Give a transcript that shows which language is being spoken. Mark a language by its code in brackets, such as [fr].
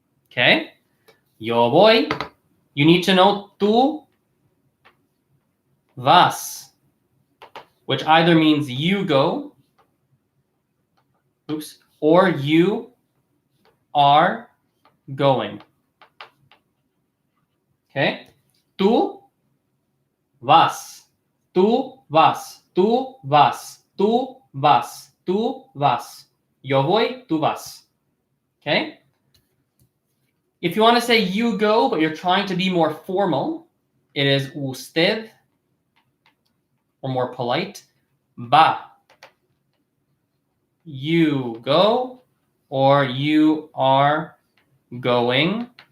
[en] Okay, [es] yo voy. [en] You need to know [es] tú vas, [en] which either means you go, or you are going. [es] Okay, tú vas, tú vas, tú vas, tú vas, tú vas. Yo voy, tú vas. Okay. [en] If you want to say you go, but you're trying to be more formal, it is usted, or more polite, va. You go, or you are going.